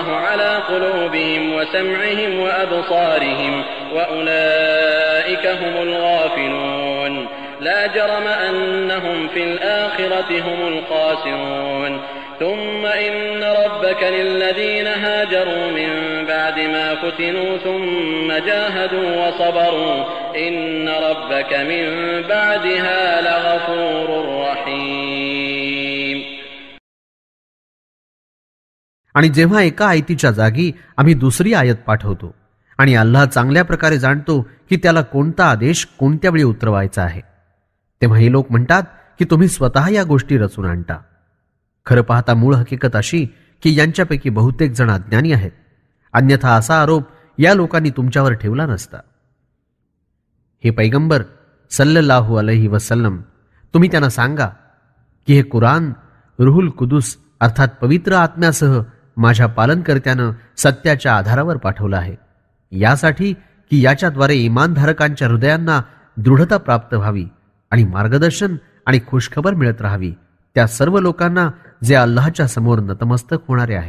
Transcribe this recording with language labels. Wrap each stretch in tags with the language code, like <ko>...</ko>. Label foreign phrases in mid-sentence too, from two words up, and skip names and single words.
<ar>على قلوبهم وسمعهم وأبصارهم وأولئك هم الغافلون لا جرم أنهم في الآخرة هم الخاسرون ثم إن ربك للذين هاجروا من بعد ما فتنوا ثم جاهدوا وصبروا إن ربك من بعدها لغفور رحيم.</ar> <mr>आणि जेव्हा एका आयतीच्या जागी आम्ही दुसरी आयत पाठवतो आणि अल्लाह चांगल्या प्रकारे जाणतो की त्याला कोणता आदेश कोणत्या वेळी उतरवायचा आहे, तेव्हा हे लोक म्हणतात की तुम्ही स्वतः या गोष्टी रचून आणता. खरं पाहता मूळ हकीकत अशी की यांच्यापैकी बहुतेक जण अज्ञानी आहेत, अन्यथा असा आरोप या लोकांनी तुमच्यावर ठेवला नसता. हे पैगंबर</mr> <ar>صلى الله عليه وسلم,</ar> <mr>तुम्ही त्यांना सांगा की हे कुराण</mr> <ar>روح القدس</ar> <mr>अर्थात पवित्र आत्म्यासह माझ्या पालनकर्त्यानं सत्याच्या आधारावर पाठवलं आहे, यासाठी की याच्याद्वारे इमानधारकांच्या हृदयांना दृढता प्राप्त व्हावी आणि मार्गदर्शन आणि खुशखबर मिळत राहावी त्या सर्व लोकांना जे अल्लाहच्या समोर नतमस्तक होणारे आहेत.</mr>